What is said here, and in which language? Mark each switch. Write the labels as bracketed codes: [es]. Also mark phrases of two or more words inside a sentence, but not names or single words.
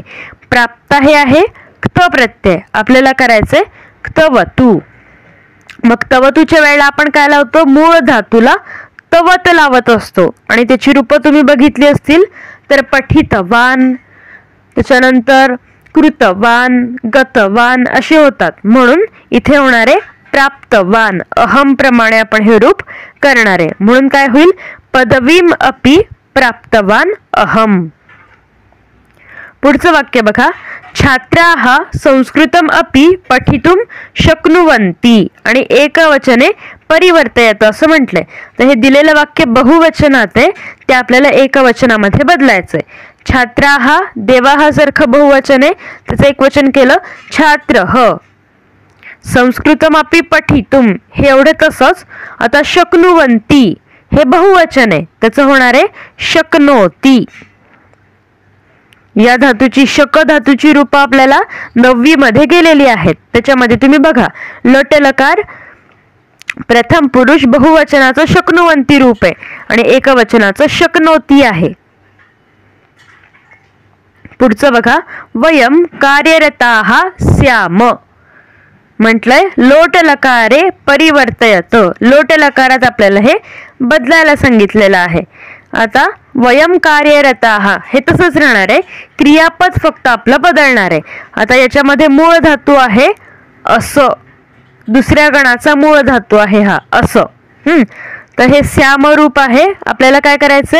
[mr] प्राप्ता हे आहे क्त प्रत्यय, आपल्याला करायचंय क्तवतू. मग क्तवतूच्या वेळेला आपण काय लावतो? मूळ धातूला तवत लावत असतो आणि त्याची रूपं तुम्ही बघितली असतील तर पठितवान, त्याच्यानंतर कृतवान, गतवान असे होतात. म्हणून इथे होणारे [sa] प्राप्तवान अहम [mr] प्रमाणे आपण हे रूप करणार आहे. म्हणून काय होईल? [sa] पदवीम अपि प्राप्तवान अहम. [mr] पुढचं वाक्य बघा. [sa] छात्राः संस्कृतम अपि पठितुम शक्नुवन्ति आणि एकवचने परिवर्तयत [mr] असं म्हटलंय. तर हे दिलेलं वाक्य बहुवचनात आहे, ते आपल्याला एकवचनामध्ये बदलायचंय. [sa] छात्राः देवाः [mr] सारखं बहुवचन आहे, त्याचं एकवचन केलं छात्रः. [sa] संस्कृतमपि पठितुम [mr] हे एवढं तसंच. आता शक्नुवन्ति हे बहुवचन आहे, त्याचं होणार आहे शक्नोति. या धातूची शक धातूची रूपं आपल्याला 9वी मध्ये गेलेली आहेत. त्याच्यामध्ये तुम्ही बघा लट लकार प्रथम पुरुष बहुवचनाचं शक्नुवंती रूप आहे आणि एकवचनाचं शक्नोती आहे. पुढचं बघा. [sa] वयम कार्यरताः स्याम म्हटलंय लोट लकारे परिवर्तयत. [mr] लोट लकारात आपल्याला हे बदलायला सांगितलेलं आहे. आता [sa] वयम कार्यरताः [mr] हे तसंच राहणार आहे, क्रियापद फक्त आपलं बदलणार आहे. आता याच्यामध्ये मूळ धातू आहे असं, दुसऱ्या गणाचा मूळ धातू आहे हा असं. तर हे श्याम रूप आहे, आपल्याला काय करायचंय?